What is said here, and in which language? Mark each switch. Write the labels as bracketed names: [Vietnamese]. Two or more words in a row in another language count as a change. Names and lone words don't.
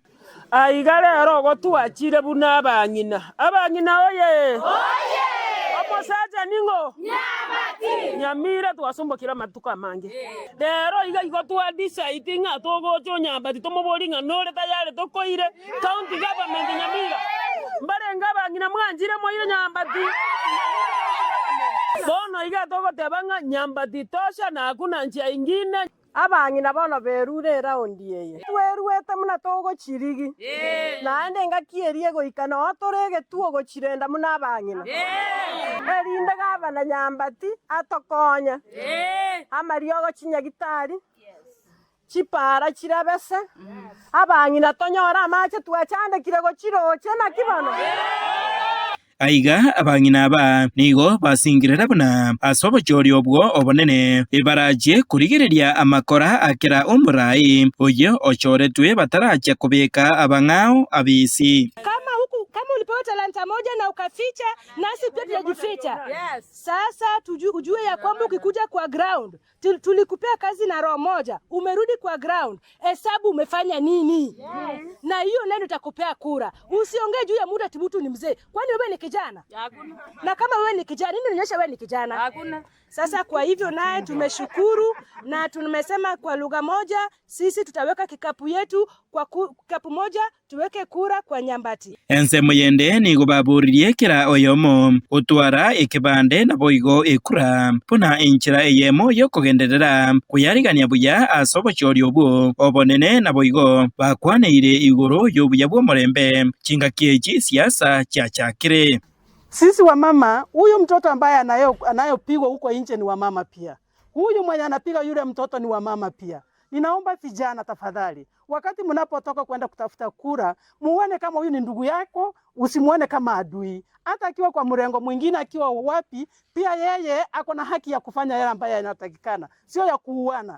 [Gusii] aiga rero gotwachire buna abanyina oye omosaja ningo Nyamira twasombokira matuka mange rero iga twa decide nga togocho Nyambati tomobori nga nore tayari tokoire [English] county government [Gusii] Nyamira mbarenga abanyina mwanjire moire Nyambati bono iga togoteba nga Nyambati [Swahili] tosha na hakuna njia ingine [Gusii] abanyina bono berure raundi eye tweruete muna togochirigi naende ngakierie goikana otorege tuo gochirenda muna abanyina erinde gavana Nyambati atokonya amariogo chinyagitari chipara chirabese abanyina tonyora amache twachandekire gochiroche na kibono aiga abangina aba nigo basingirira buna asobochori obwo obonene ibaraje kurigireria amakora akira umurai oyo ochoretwe bataracha kubeka abangao abisi [Swahili] kama ulipewa talanta moja na ukaficha nasi pia tunajificha. Sasa ujue ya kwamba ukikuja kwa ground tulikupea kazi na roho moja, umerudi kwa ground, hesabu umefanya nini? Na hiyo neno itakupea kura. Usiongee juu ya muda tibutu ni mzee. Kwani wewe ni kijana? Hakuna. Na kama wewe ni kijana, nini unaonyesha wewe ni kijana? Hakuna. Sasa kwa hivyo naye tumeshukuru na tumesema kwa lugha moja sisi tutaweka kikapu yetu kwa kikapu moja tuweke kura kwa Nyambati. [Gusii] Ense muyende ni gubaburirie kira oyomo utwara ikibande na boigo ekura puna inchira eyemo yo kugenderera kuyarigania buya asobochori obwo obonene na boigo bakwaneire iguru yobuya bwo murembe chinga kieji siasa chakire. [Swahili] Sisi wa mama, huyu mtoto ambaye anayopigwa huko nje ni wa mama pia. Huyu mwenye anapiga yule mtoto ni wa mama pia. Ninaomba vijana tafadhali, wakati mnapotoka kwenda kutafuta kura, muone kama huyu ni ndugu yako, usimuone kama adui. Hata akiwa kwa mrengo mwingine, akiwa wapi, pia yeye ako na haki ya kufanya yale ambayo yanatakikana, sio ya kuuana.